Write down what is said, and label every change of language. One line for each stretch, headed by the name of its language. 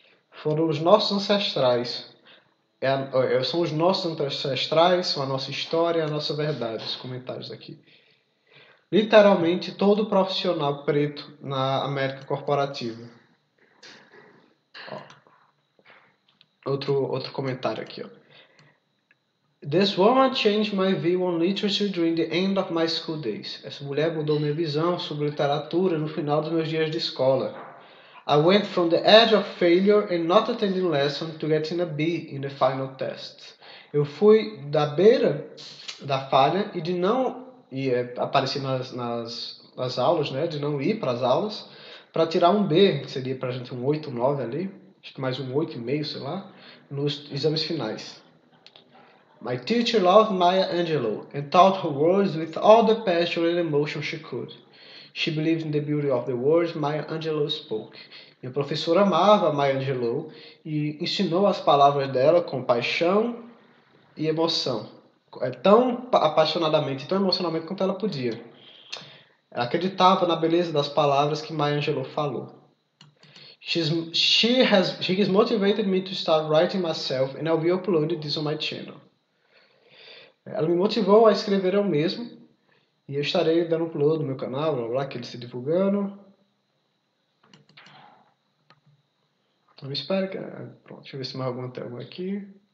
Portuguese: Foram os nossos ancestrais. São os nossos ancestrais, são a nossa história, a nossa verdade. Os comentários aqui. Literalmente todo profissional preto na América corporativa. Ó. Outro comentário aqui, ó.
English: This woman changed my view on literature during the end of my school days.
Portuguese: Essa mulher mudou minha visão sobre literatura no final dos meus dias de escola.
English: I went from the edge of failure and not attending lesson to getting a B in the final test.
Portuguese: Eu fui da beira da falha e de não aparecer nas aulas, né? De não ir para as aulas, para tirar um B, que seria para a gente um 8, 9 ali, acho que mais um 8,5, sei lá, nos exames finais.
English: My teacher loved Maya Angelou and taught her words with all the passion and emotion she could. She believed in the beauty of the words Maya Angelou spoke.
Portuguese: Minha professora amava Maya Angelou e ensinou as palavras dela com paixão e emoção. Tão apaixonadamente, tão emocionalmente quanto ela podia. Ela acreditava na beleza das palavras que Maya Angelou falou.
English: She has motivated me to start writing myself and I'll be uploading this on my channel.
Portuguese: Ela me motivou a escrever eu mesmo e eu estarei dando upload no meu canal, blá blá, que ele está divulgando. Eu espero que... Pronto, deixa eu ver se mais algum tem algum aqui.